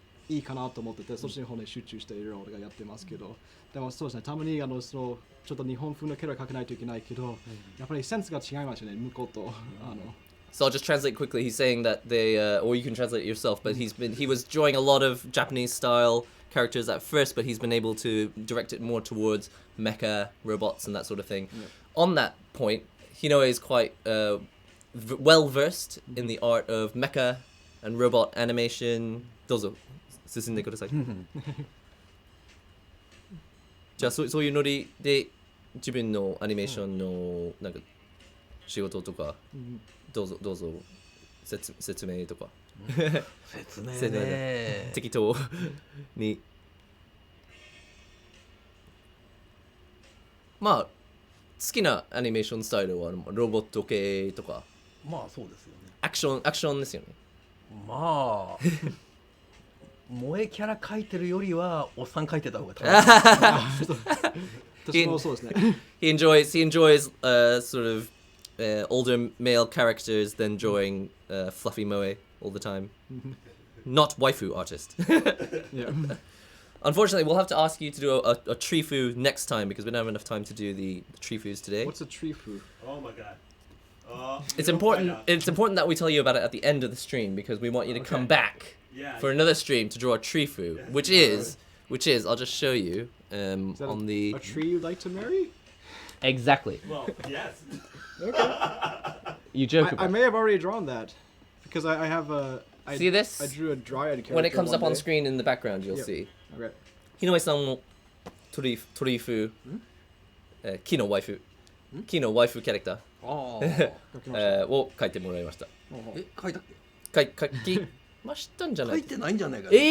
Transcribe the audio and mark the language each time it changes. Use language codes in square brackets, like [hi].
[ja] いいかなと思ってて、そっちの方に集中していろいろやってますけど、でもそうですね、たまにそのちょっと日本風のキャラ書かないといけないけど、やっぱりセンスが違いますよね、向こうと。 [en] So I'll just translate quickly. He's saying that they, or you can translate it yourself, but he was drawing a lot of Japanese style characters at first, but he's been able to direct it more towards mecha, robots, and that sort of thing. Yeah. On that point, Hinoe is quite well versed in the art of mecha and robot animation. [ja] どうぞ進んでください。じゃあそういうノリで自分のアニメーションのなんか仕事とかどうぞ説明とか説明ね適当にまあ好きなアニメーションスタイルはロボット系とかまあそうですよねアクションですよねまあ萌えキャラ描いてるよりはおっさん描いてた方が私もそうですね。 [en] He enjoys sort of older male characters than drawing fluffy moe all the time. Not waifu artist. Yeah. Unfortunately, we'll have to ask you to do a trifu next time because we don't have enough time to do the trifus today. What's a trifu? Oh my god. It's important. It's important that we tell you about it at the end of the stream because we want you to come back for another stream to draw a trifu, which is I'll just show you on the. A tree you'd like to marry? Exactly. Well, yes. Okay. You joke. I may have already drawn that because I have a. See this? I drew a dryad character. When it comes up on day. screen in the background, you'll Yep. see. Okay. [ja] Hinoe-san no torifu, ki no waifu character を書いてもらいました。書いたっ書きましたんじゃないけ書いてないんじゃないか